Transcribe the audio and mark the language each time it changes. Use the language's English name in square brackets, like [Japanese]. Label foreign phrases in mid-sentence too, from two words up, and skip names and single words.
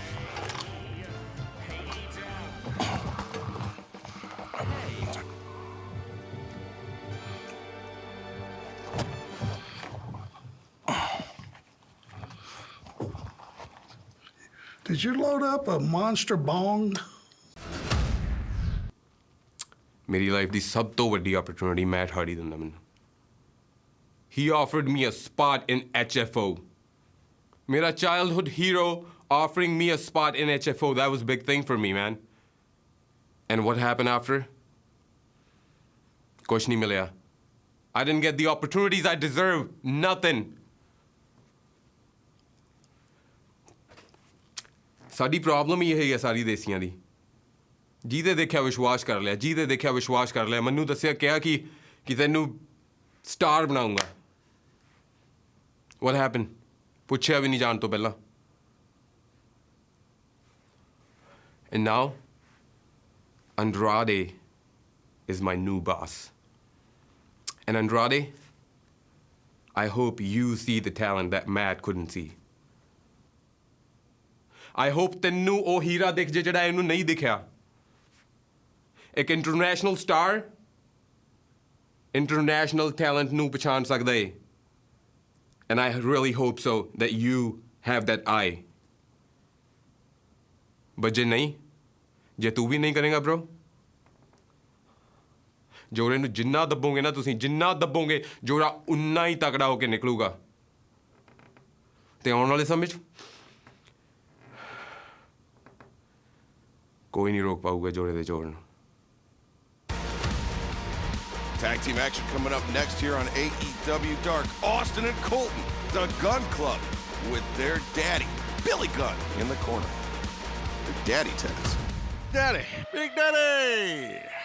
[English] Did you load up a monster bong? [Punjabi] ਮੇਰੀ ਲਾਈਫ ਦੀ ਸਭ ਤੋਂ ਵੱਡੀ opportunity ਮੈਟ ਹਾਰਡੀ ਦਿੰਦਾ ਮੈਨੂੰ. [English] He offered me a spot in HFO. मेरा childhood hero offering me a spot in HFO. That was a big thing for me, man. And what happened after? [Hindi] कुछ नहीं मिला. [English] I didn't get the opportunities I deserve. Nothing. [Punjabi] ਸਾਡੀ ਪ੍ਰੋਬਲਮ ਹੀ ਇਹ ਹੈ ਸਾਰੀ ਦੇਸੀਆਂ ਦੀ. ਜਿਹਦੇ ਦੇਖਿਆ ਵਿਸ਼ਵਾਸ ਕਰ ਲਿਆ, ਜਿਹਦੇ ਦੇਖਿਆ ਵਿਸ਼ਵਾਸ ਕਰ ਲਿਆ. ਮੈਨੂੰ ਦੱਸਿਆ ਕਿਹਾ ਕਿ ਤੈਨੂੰ ਸਟਾਰ ਬਣਾਉਂਗਾ. [English] What happened? [Punjabi] ਪੁੱਛਿਆ ਵੀ ਨਹੀਂ ਜਾਣ ਤੋਂ ਪਹਿਲਾਂ. [English] And now, Andrade is my new boss. And Andrade, I hope you see the talent that Matt couldn't see. I hope [Punjabi] ਤੈਨੂੰ ਉਹ ਹੀਰਾ ਦਿਖ ਜੇ ਜਿਹੜਾ ਇਹਨੂੰ ਨਹੀਂ ਦਿਖਿਆ. ਇੱਕ [English] international star international talent [Punjabi] ਨੂੰ ਪਛਾਣ ਸਕਦਾ ਹੈ [English] and I really hope so that you have that eye [Punjabi] but ਜੇ ਤੂੰ ਵੀ ਨਹੀਂ ਕਰੇਗਾ bro ਜੋੜੇ ਨੂੰ ਜਿੰਨਾ ਦੱਬੋਗੇ ਨਾ ਤੁਸੀਂ ਜਿੰਨਾ ਦੱਬੋਗੇ ਜੋੜਾ ਉਨਾ ਹੀ ਤਕੜਾ ਹੋ ਕੇ ਨਿਕਲੂਗਾ ਤੇ ਆਉਣ ਵਾਲੇ ਸਮੇਂ 'ਚ ਕੋਈ ਨਹੀਂ ਰੋਕ ਪਾਊਗਾ ਜੋੜੇ ਦੇ ਜੋੜ ਨੂੰ [English] Tag team action coming up next here on AEW Dark. Austin and Colton, the Gunn Club, with their daddy, Billy Gunn, in the corner. Big Daddy Taz. Daddy. Big Daddy.